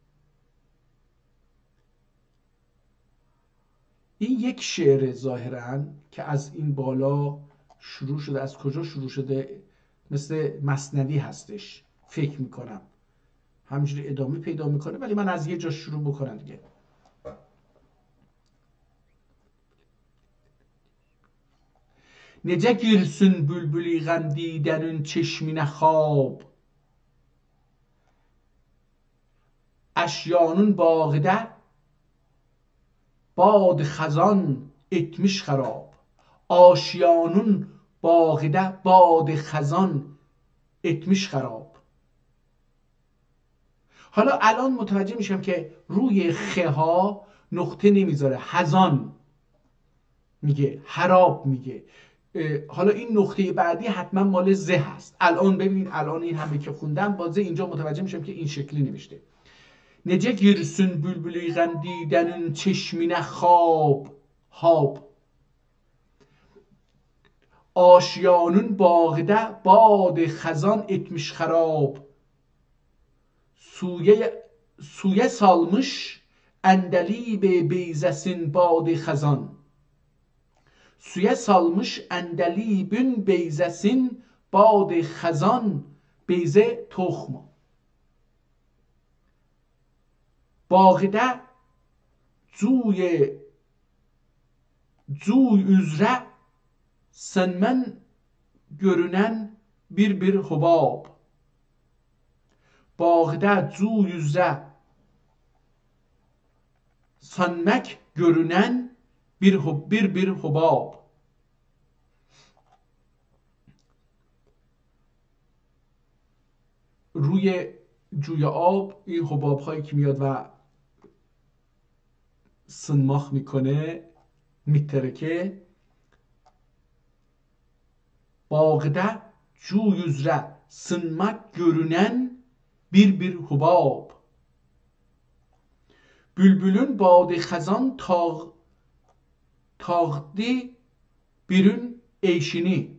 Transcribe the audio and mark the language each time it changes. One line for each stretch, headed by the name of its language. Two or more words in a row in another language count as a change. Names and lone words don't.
Persian: این یک شعر ظاهراً که از این بالا شروع شده. از کجا شروع شده؟ مثل مثنوی هستش فکر میکنم، همینجوری ادامه پیدا میکنه، ولی من از یه جا شروع بکنم دیگه.
Azerbaijani: Necə girsin bülbülü qəmdidənin çeşminə xab, əşyanın bağıdə bad xəzan etmiş xərab. آشیانون باغده باد خزان اتمیش خراب.
Persian: حالا الان متوجه میشم که روی خه ها نقطه نمیذاره، خزان میگه، خراب میگه. حالا این نقطه بعدی حتما مال زه هست. الان ببینید، الان این همه که خوندم با زه اینجا متوجه میشم که این شکلی نوشته.
Azerbaijani: نجه گرسون بلبلی غمدیدنین چشمینه خواب هاب. آشیانون باغده باد خزان etmiş خراب. Suya salmış əndəlib beyzəsin bad xəzan. Suya salmış əndəlibün beyzəsin bad xəzan. Beyzə toxmu. Bağıda cuy üzrə sənmən görünən bir hubab. Bağda cuy üzrə sənmək görünən bir hubab.
Persian: روی جوی آب این حباب هایی که میاد و سنماخ میکنه، میترکه.
Azerbaijani: Bağda cuy üzrə sınmaq görünən bir hubab. Bülbülün badı xəzan tağdı birün eşini.